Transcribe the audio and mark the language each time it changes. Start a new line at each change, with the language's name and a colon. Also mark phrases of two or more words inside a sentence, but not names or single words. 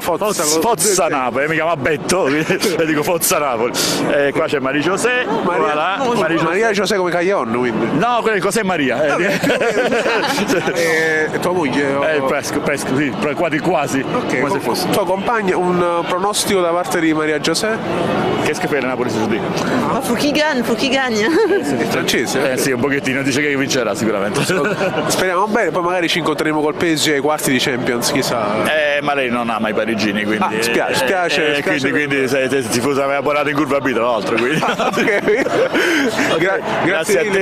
Italian: Forza Napoli, mi chiama Betto e dico Forza Napoli. Qua c'è Maria José, Maria José come Caglion, quindi. No, cos'è Maria? Tua moglie? Pesco, sì, quasi. Ok, quasi fosse. Tua compagna, un pronostico da parte di Maria José?
French: Qu'est-ce que fait la Napoli aujourd'hui? Faut qu'il gagne.
Italian: È francese? Sì, un pochettino, dice che vincerà sicuramente. Speriamo bene, poi magari ci incontreremo col PSG ai quarti di Champions, chissà. Ma lei non ama i parigini, quindi. Spiace. Quindi sei tifosa aveva bonato in curva B, tra l'altro. Grazie a te.